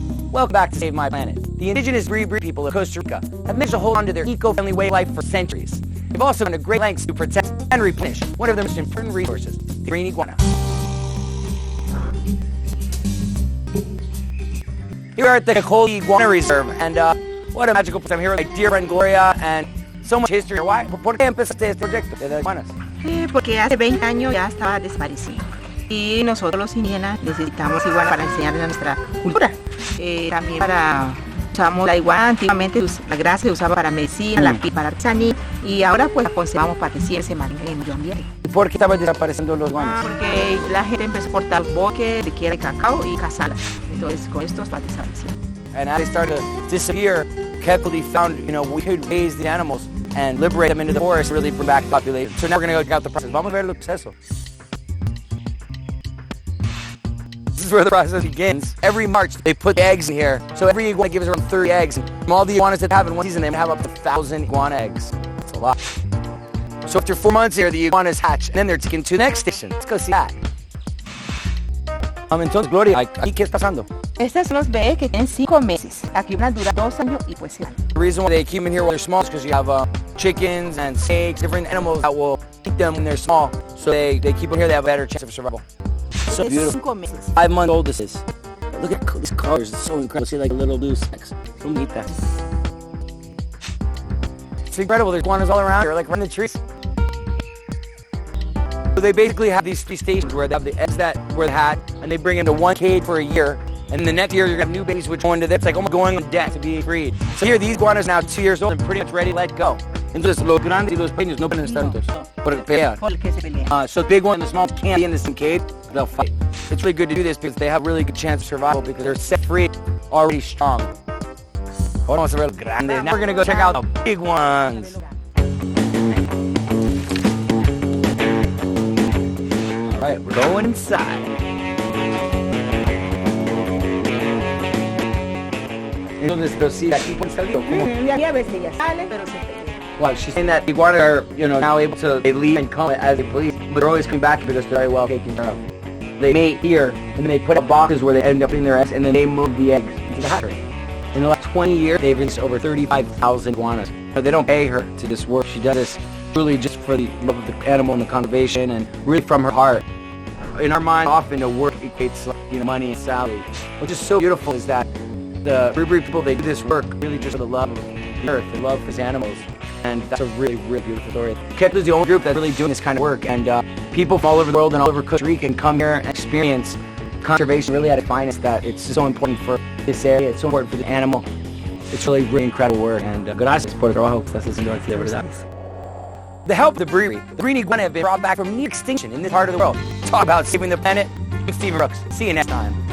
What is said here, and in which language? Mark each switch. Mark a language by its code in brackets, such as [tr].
[en] Welcome back to Save My Planet. The indigenous Bribri people of Costa Rica have managed to hold on to their eco-friendly way of life for centuries. They've also gone to great lengths to protect and replenish one of their most important resources, the green iguana. Here we are at the Costa Iguana Reserve, and what a magical place. I'm here with my dear friend Gloria, and so much history. Why? [es] ¿Por qué empezaste este proyecto de las iguanas? Porque hace 20 años ya estaba desaparecido. Y nosotros los indígenas necesitamos iguana para enseñar nuestra cultura. También usamos la iguana, antiguamente la grasa se usaba para medicina, la piel para artesanía, y ahora pues la conservamos para que siempre se mantenga en el medio ambiente. ¿Por qué estaban desapareciendo los iguanas? Porque la gente empezó a cortar bosques de quiera de cacao y cazarlas. Entonces con esto está desapareciendo. [en] And as they started to disappear, Kepler found, we could raise the animals and liberate them into the forest, really bring back the population. So now we're going to go check out the process. [es] Vamos a ver el proceso. [en] This is where the process begins. Every March, they put the eggs in here. So every iguana gives around 30 eggs. From all the iguanas that have in one season, they have up to 1,000 iguana eggs. That's a lot. So after 4 months here, the iguanas hatch, and then they're taken to the next station. Let's go see that. [es] Entonces, Gloria, ¿aquí qué está pasando? Estas son los bebés que tienen 5 meses. Aquí van a durar 2 años y pues se van. [en] The reason why they keep them in here while they're small is because you have chickens and snakes, different animals that will eat them when they're small. So they keep them here, they have a better chance of survival. So beautiful. [es] 5 meses. [en] 5 months old this is. Look at these colors, it's so incredible. See like little blue specks. So bonita. It's incredible, there's iguanas all around here, like right in the trees. So they basically have these three stations where they have the eggs where they had, and they bring them to one cage for a year, and the next year you're gonna have new babies which go into this. It's like almost going on deck to be breed. So here, these iguanas are now 2 years old and pretty much ready to let go. [es] Entonces, los grandes y los pequeños no pueden estar juntos. Porque pelean. [en] So the big one and the small can't be in the same cage, they'll fight. It's really good to do this because they have a really good chance of survival because they're set free, already strong. [es] Ahora vamos a ver los grandes. [en] Now we're gonna go check out the big ones. All right, we're going inside. [es] Entonces, pero sí, aquí pueden salir. Y a veces ya salen, pero se pelean. [en] Well, she's saying that the iguanas are, now able to leave and come as they please, but they're always coming back because they're very well taken care of. They mate here, and then they put up boxes where they end up putting their eggs, and then they move the eggs into the hatchery. In the last 20 years, they've raised over 35,000 iguanas. They don't pay her to this work. She does this really just for the love of the animal and the conservation, and really from her heart. In our mind, often the work equates money and salary. What's just so beautiful is that the Bribri people, they do this work really just for the love of the earth, the love for these animals. And that's a really, really beautiful story. Costa is the only group that's really doing this kind of work, and people from all over the world and all over Costa Rica can come here and experience conservation really at its finest. That it's so important for this area, it's so important for the animal. It's really, really incredible work, and [es] gracias por el trabajo que estás haciendo aquí, de verdad. [en] The help of the Bribri, the green iguana have been brought back from near extinction in this part of the world. Talk about saving the planet. I'm Stephen Brooks. See you next time.